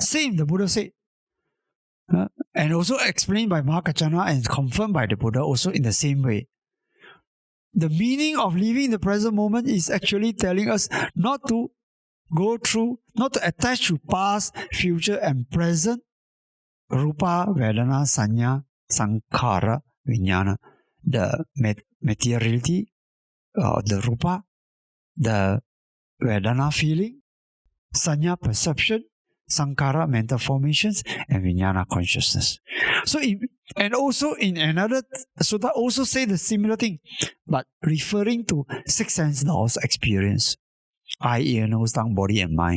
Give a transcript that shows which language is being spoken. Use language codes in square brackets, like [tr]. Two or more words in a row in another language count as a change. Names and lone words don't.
[en] Same, the Buddha said. And also explained by Mahakachana and confirmed by the Buddha also in the same way. The meaning of living in the present moment is actually telling us not to go through, not to attach to past, future and present, [pi] rupa, vedana, sanya, sankhara, vijnana, [en] the materiality, the rupa, the vedana feeling, sanya perception, sankhara mental formations, and vijnana consciousness. So, and also in another sutta also say the similar thing, but referring to 6 sense laws experience, eye, ear, nose, tongue, body, and mind.